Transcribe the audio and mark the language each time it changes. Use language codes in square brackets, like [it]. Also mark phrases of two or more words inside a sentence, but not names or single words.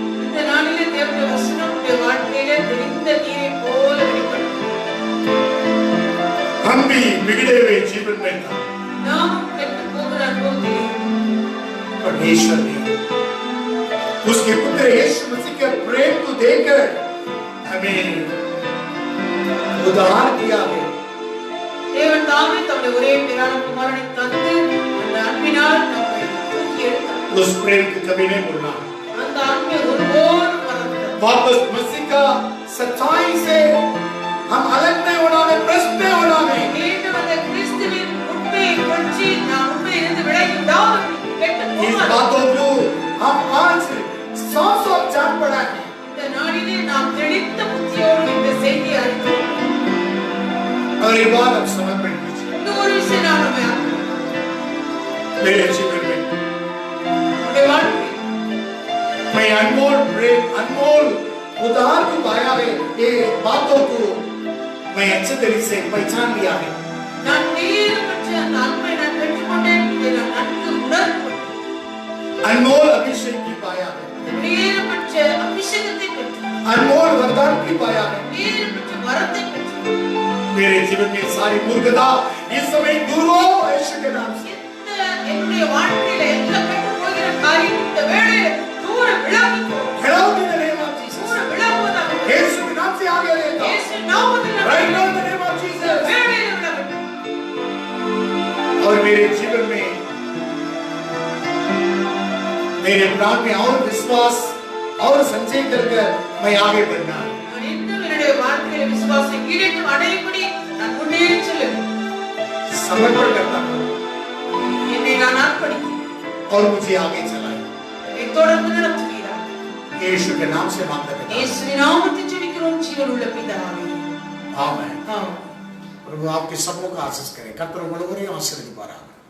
[hi] हम भी बिगड़े हुए जीवन में था, परमेश्वर ने उसके पुत्र यीशु मसीह के प्रेम को देकर हमें उद्धार किया है। [ta] தேவன் தாமே தம்முடைய ஒரே பேரான குமாரனை தந்து அந்த அன்பினால் நம்மை தூக்கி எடுத்தார்। [hi] उस प्रेम को कभी नहीं भूलना। [ta] அந்த அன்பை ஒருபோதும் மறந்துவிடாதே। [hi] वापस मसीह का सच्चाई से हम अलग नहीं होना है, भ्रष्ट नहीं होना है। [ta] மீண்டும் அந்த கிறிஸ்துவின் உண்மையை பற்றி நாம் உண்மையிலிருந்து விலகி விடாமல் கெட்டு [hi] इस [ta] போகாமல் [hi] बातों को हम आज साफ जान पड़ा है। [ta] இந்த நாளிலே நாம் தெளிந்த புத்தியோடு இந்த செய்தியை அறிந்தோம்। [hi] और एक बार अब समर्पण कीजिए [ta] இன்னொரு விஷயம் நான் நம்ம [hi] मेरे जीवन में। [ta] நம்முடைய வாழ்க்கை [hi] मैं अनमोल प्रेम, अनमोल उद्धार को पाया है। ये बातों को मैं अच्छे तरीके से पहचान लिया है। [ta] நான் நேரமற்ற அந்த அன்பை நான் பெற்றுக்கொண்டேன், இதை நான் நன்கு உணர்ந்தேன்। [hi] अनमोल अभिषेक की पाया है, [ta] நேரமற்ற அபிஷேகத்தை பெற்றேன், [hi] अनमोल वरदान की पाया है। [ta] நேரமற்ற வரத்தை பெற்றேன்। [hi] मेरे जीवन में सारी मूर्खता इस समय दूर हो यीशु के नाम से। [ta] என்னுடைய வாழ்க்கையில எல்லா கெட்டு போகிற காரியம் இந்த வேளையில தூர விலகி போ। [en] Get out in the name of Jesus. [ta] தூர விலகுவதாக [hi] यीशु के नाम से आगे लेता हूं। [ta] இயேசு நாமத்தில் [en] Right now in the name of Jesus. [ta] வேளையில விலகட்டும்। [hi] और मेरे जीवन में मेरे प्राण में और विश्वास और संचय कर मैं आगे बढ़ना है। [ta] நான் இன்னும் என்னுடைய வாழ்க்கையில விசுவாசத்தை ஈடேற்றம் அடையும்படி நான் முன்னேறி செல்ல வேண்டும்। [hi] समर्पण करता हूं [ta] என்னை நான் அர்ப்பணிக்கிறேன்। [hi] और मुझे आगे चलाए। [ta] என்னை தொடர்ந்து நடத்துகிறார்। [hi] यीशु के नाम से मांगता हूं। [ta] இயேசுவின் நாமத்தில் ஜெபிக்கிறோம் ஜீவனுள்ள பிதாவே। [hi] आमीन। [ta] ஆமென்। [hi] प्रभु आपके सबों का आशीष करे। कर्ता मुझे आशीर्वाद दीपारा।